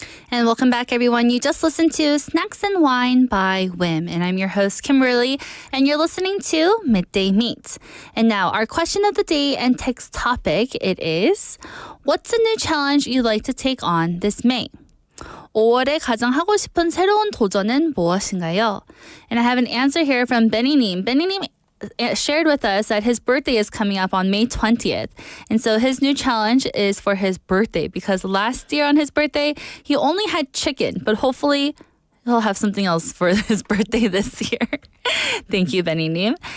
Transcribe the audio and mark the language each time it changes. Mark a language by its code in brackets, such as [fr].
[en] And welcome back, everyone. You just listened to Snacks and Wine by Wim. And I'm your host, Kimberly. And you're listening to Midday Mate. And now, our question of the day and text topic, it is, what's a new challenge you'd like to take on this May? [ko] 5월에 가장 하고 싶은 새로운 도전은 무엇인가요? [en] And I have an answer here from Benny님. Benny님 shared with us that his birthday is coming up on May 20th. And so his new challenge is for his birthday because last year on his birthday, he only had chicken, but hopefully he'll have something else for his birthday this year. Thank you, Benny Nim.